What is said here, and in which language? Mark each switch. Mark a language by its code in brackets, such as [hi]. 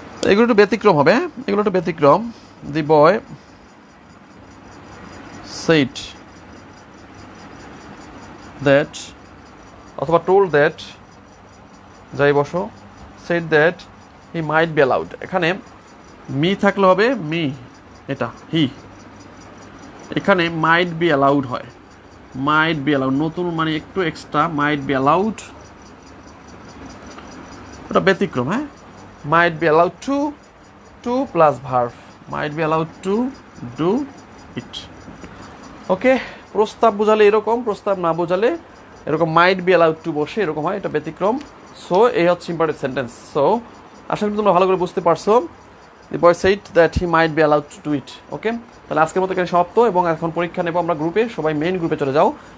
[bn] এগুলো একটু ব্যতিক্রম হবে, এগুলো একটু ব্যতিক্রম। দি বয় সেইড দ্যাট, অথবা টোল্ড দ্যাট, যাই বসো, [en] Said that he might be allowed. [bn] এখানে মি থাকলে হবে মি, এটা হি, এখানে মাইট বি অ্যালাউড হয়, মাইট বি অ্যালাউড নতুন মানে একটু এক্সট্রা, মাইট বি অ্যালাউড, ওটা ব্যতিক্রম। [en] হ্যাঁ, might be allowed to plus verb, might be allowed to do it. [bn] ওকে, প্রস্তাব বোঝালে এরকম, প্রস্তাব না বোঝালে এরকম [en] might be allowed to [bn] বসে এরকম হয়, এটা ব্যতিক্রম। সো এই হচ্ছে ইম্পর্টেন্ট সেন্টেন্স। সো আশা করি তোমরা ভালো করে বুঝতে পারছো। [en] The boy said that he might be allowed to do it. [bn] ওকে, তাহলে আজকের মতো এখানে সমাপ্ত, এবং এখন পরীক্ষা নেবো আমরা গ্রুপে, সবাই মেইন গ্রুপে চলে যাও।